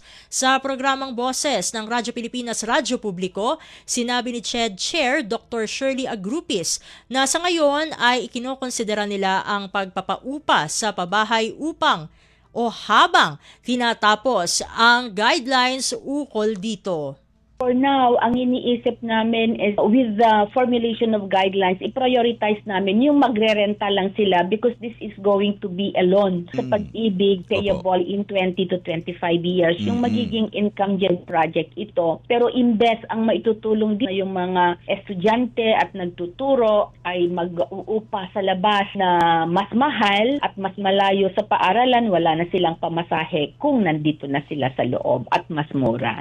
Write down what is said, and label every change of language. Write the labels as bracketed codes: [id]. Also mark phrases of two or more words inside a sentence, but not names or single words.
[tl] Sa programang Boses ng Radyo Pilipinas Radyo Publiko, sinabi ni CHED Chair Dr. Shirley Agrupis na sa ngayon ay ikinokonsidera nila ang pagpapaupa sa pabahay upang o habang tinatapos ang guidelines ukol dito. [en] For now, [tl] ang iniisip namin [en] is with the formulation of guidelines, [tl] i-prioritize namin yung magre-renta lang sila [en] because this is going to be a loan sa Pag-ibig payable in 20 to 25 years. [tl] Yung magiging [en] income gen project [tl] ito. Pero imbes ang maitutulong din yung mga estudyante at nagtuturo ay mag-uupa sa labas na mas mahal at mas malayo sa paaralan, wala na silang pamasahe kung nandito na sila sa loob at mas mura.